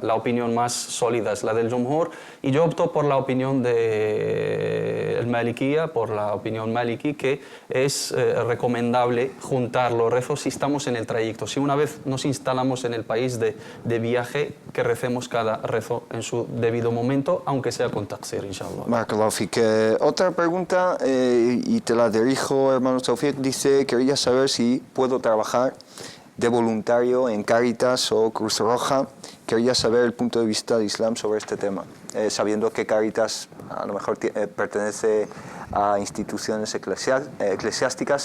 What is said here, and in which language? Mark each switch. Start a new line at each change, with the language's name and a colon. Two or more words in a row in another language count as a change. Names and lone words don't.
Spanish: La opinión más sólida es la del Jumhur, y yo opto por la opinión del Malikiyya, por la opinión maliki, que es recomendable juntar los rezos si estamos en el trayecto. Si una vez nos instalamos en el país de viaje, que recemos cada rezo en su debido momento, aunque sea con taqsir, inshallah.
Arabic: بارك الله فيك.
Spanish: Otra pregunta, y te la dirijo, hermano Tawfiq, dice: quería saber si puedo trabajar de voluntario en Cáritas o Cruz Roja. Quería saber el punto de vista del Islam sobre este tema, sabiendo que Cáritas a lo mejor pertenece a instituciones eclesiásticas.